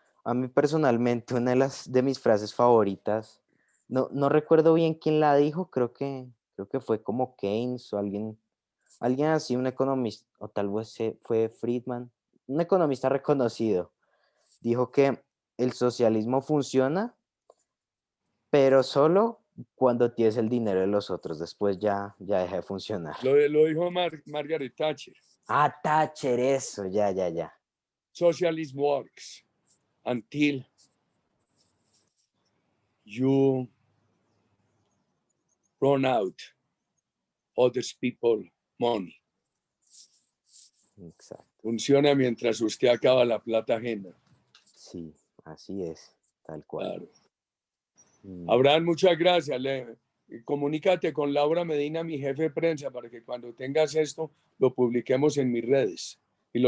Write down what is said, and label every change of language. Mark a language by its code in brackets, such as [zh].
[es] A mí personalmente, una de mis frases favoritas, no recuerdo bien quién la dijo, creo que fue como Keynes o alguien así, un economista, o tal vez fue Friedman, un economista reconocido, dijo que el socialismo funciona, pero solo cuando tienes el dinero de los otros, después ya deja de funcionar. Lo dijo Margaret Thatcher. Ah, Thatcher, eso, ya. [en] Socialism works until you run out other people money. [es] Exacto. Funciona mientras usted acaba la plata ajena. Sí, así es, tal cual. Claro. Mm, Abraham, muchas gracias. Comunícate con Laura Medina, mi jefe de prensa, para que cuando tengas esto lo publiquemos en mis redes y lo